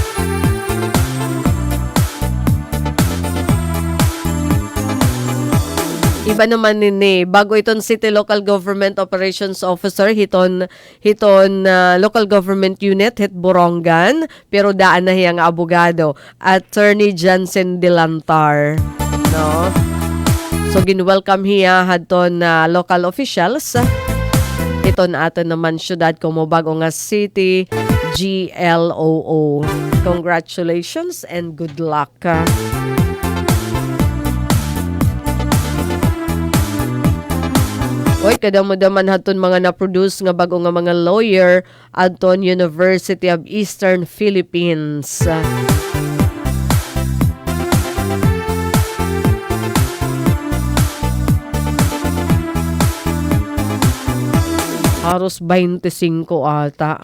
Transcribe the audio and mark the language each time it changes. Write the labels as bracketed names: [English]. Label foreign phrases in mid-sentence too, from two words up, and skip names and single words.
[Waray] Iba naman nini, bago iton [English] City Local Government Operations Officer, [Waray] hiton [English] Local Government Unit, [Waray] hit Borongan, pero daan na hiyang abogado, Attorney Jansen Delantar. No? So, ginwelcome hiya hadton local officials. Iton aton naman syudad como bago nga City GLOO. [English] Congratulations and good luck. [Waray] Oy, kadamo-daman haton mga na-produce nga bago nga mga lawyer adton University of Eastern Philippines. Haros 25 ata.